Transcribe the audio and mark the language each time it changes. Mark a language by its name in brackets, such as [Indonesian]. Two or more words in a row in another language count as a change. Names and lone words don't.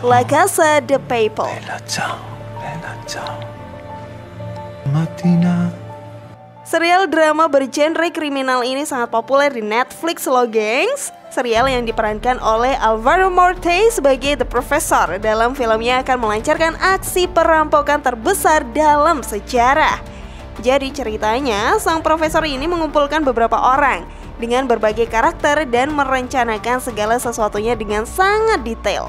[Indonesian] La Casa de Papel. [Italian] Bella ciao, bella ciao. Mattina. [Indonesian] Serial drama bergenre kriminal ini sangat populer di Netflix loh gengs. serial yang diperankan oleh Alvaro Morte sebagai The Professor. Dalam filmnya akan melancarkan aksi perampokan terbesar dalam sejarah. Jadi ceritanya, sang profesor ini mengumpulkan beberapa orang dengan berbagai karakter dan merencanakan segala sesuatunya dengan sangat detail.